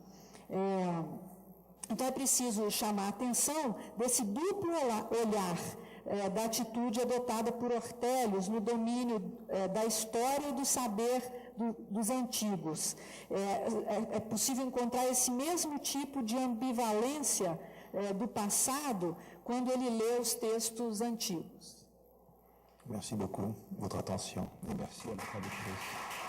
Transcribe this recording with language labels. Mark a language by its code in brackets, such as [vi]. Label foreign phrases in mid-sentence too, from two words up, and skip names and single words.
[pt] Então, é preciso chamar a atenção desse duplo olhar da atitude adotada por Ortelius no domínio da história e do saber dos antigos. É possível encontrar esse mesmo tipo de ambivalência do passado quando ele lê os textos antigos. [fr] Merci beaucoup de votre attention et merci à la traductrice.